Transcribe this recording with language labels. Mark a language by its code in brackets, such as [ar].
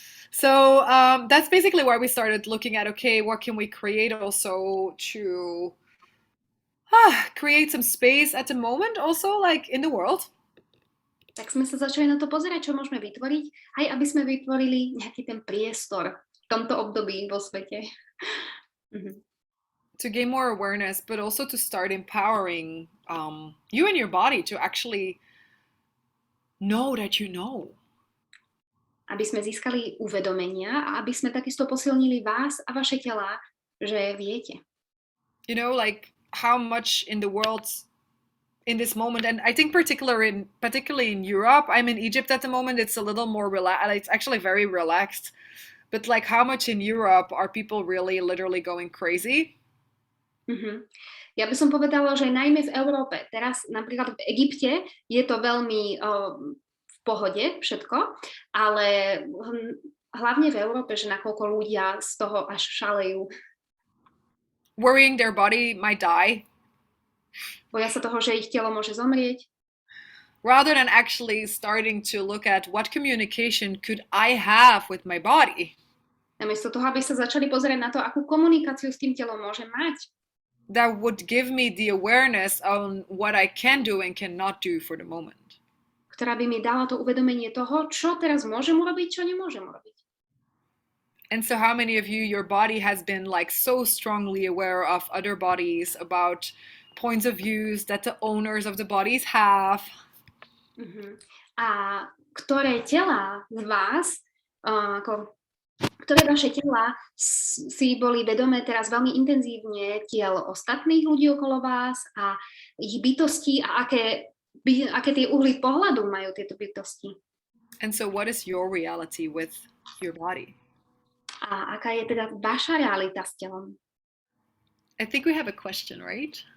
[en] So that's basically why we started looking at, okay, what can we create also to create some space at the moment also, like in the world. [sk] Tak sme sa začali na to pozerať, čo môžeme vytvoriť, aj aby sme vytvorili nejaký ten priestor v tomto období vo svete. [en] To gain more awareness, but also to start empowering you and your body to actually know that you know. [sk] Aby sme získali uvedomenia a aby sme takisto posilnili vás a vaše tela, že viete. [en] You know, like how much in the world in this moment, and I think particularly in Europe, I'm in Egypt at the moment, it's a little more relaxed, it's actually very relaxed, but like how much in Europe are people really literally going crazy? [sk] Ja by som povedala, že najmä v Európe, teraz napríklad v Egypte je to veľmi v pohode všetko, ale hlavne v Európe, že nakoľko ľudia z toho až šalejú. [en] Worrying their body might die. [sk] Boja sa toho, že ich telo môže zomrieť. [en] Rather than actually starting to look at what communication could I have with my body. [sk] Namiesto toho, aby sa začali pozerať na to, akú komunikáciu s tým telom môžem mať. [en] That would give me the awareness on what I can do and cannot do for the moment. [sk] Ktorá by mi dala to uvedomenie toho, čo teraz môžem urobiť, čo nemôžem urobiť. [en] And so how many of you, your body has been like so strongly aware of other bodies, about points of views that the owners of the bodies have. [sk] A ktoré tela z vás, ktoré vaše tela si boli vedomé teraz veľmi intenzívne tiel ostatných ľudí okolo vás a ich bytosti a aké tie uhly pohľadu majú tieto bytosti. [en] And so what is your reality with your body? [sk] A aká je teda vaša realita s telom? [en] I think we have a question, right?